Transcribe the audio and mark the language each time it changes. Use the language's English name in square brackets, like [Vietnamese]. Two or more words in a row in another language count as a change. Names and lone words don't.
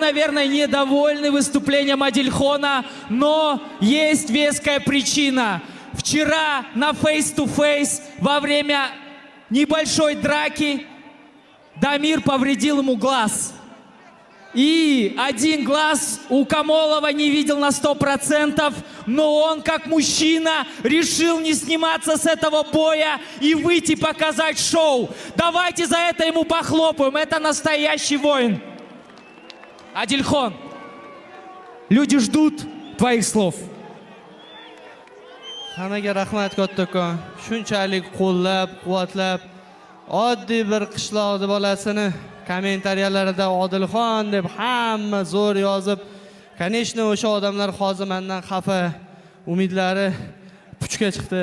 [Russian] наверное, недовольны выступлением Адильхона, но есть веская причина. Вчера на face-to-face во время небольшой драки Дамир повредил ему глаз. И один глаз у Камолова не видел на 100%, но он, как мужчина, решил не сниматься с этого боя и выйти показать шоу. Давайте за это ему похлопаем. Это настоящий воин. Адильхон, люди ждут твоих слов. [Uzbek] Hammaga rahmat kattakon. Shunchalik qo'llab, quvvatlab, oddiy bir qishloqning bolasini kommentariyalarida Odilxon deb hamma zo'r yozib, конечно, o'sha odamlar hozir mendan xafa, umidlari puchga chiqdi.